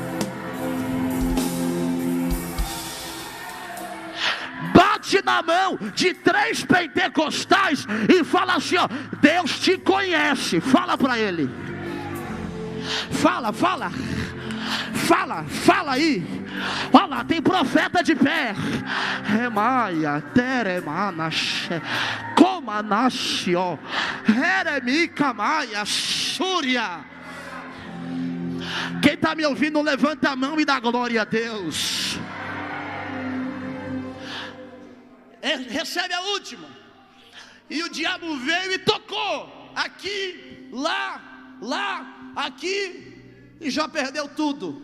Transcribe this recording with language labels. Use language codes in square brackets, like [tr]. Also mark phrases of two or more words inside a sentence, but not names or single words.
[pt] Bate na mão de 3 pentecostais e fala assim: ó, Deus te conhece. Fala para ele. Fala, fala. Fala, fala aí. Olha lá, tem profeta de pé. Remaia, teremanache, comanasio, eremicamaia, súria. Quem está me ouvindo, levanta a mão e dá glória a Deus. recebe a última. E o diabo veio e tocou, aqui, lá, aqui, e já perdeu tudo.